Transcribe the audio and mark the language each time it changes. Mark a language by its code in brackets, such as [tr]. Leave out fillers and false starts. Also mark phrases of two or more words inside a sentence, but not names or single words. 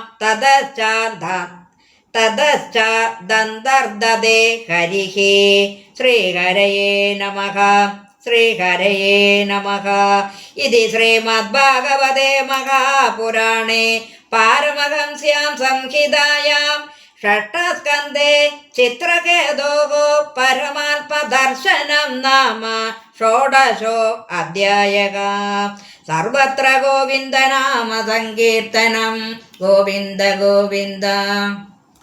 [sa] തതശ്ചാദന്തർദദേ ഹരിഃ ശ്രീഹരയേ നമഃ ശ്രീഹരയേ നമഃ ഇതി ശ്രീമദ്ഭാഗവതേ മഹാപുരാണേ പാരമഹംസ്യാം സംഹിതായാം षष्ठस्कन्धे चित्रकेतोः परमात्मदर्शनं नाम षोडशो अध्यायः। सर्वत्र गोविन्दनाम सङ्कीर्तनं गोविन्द गोविन्द।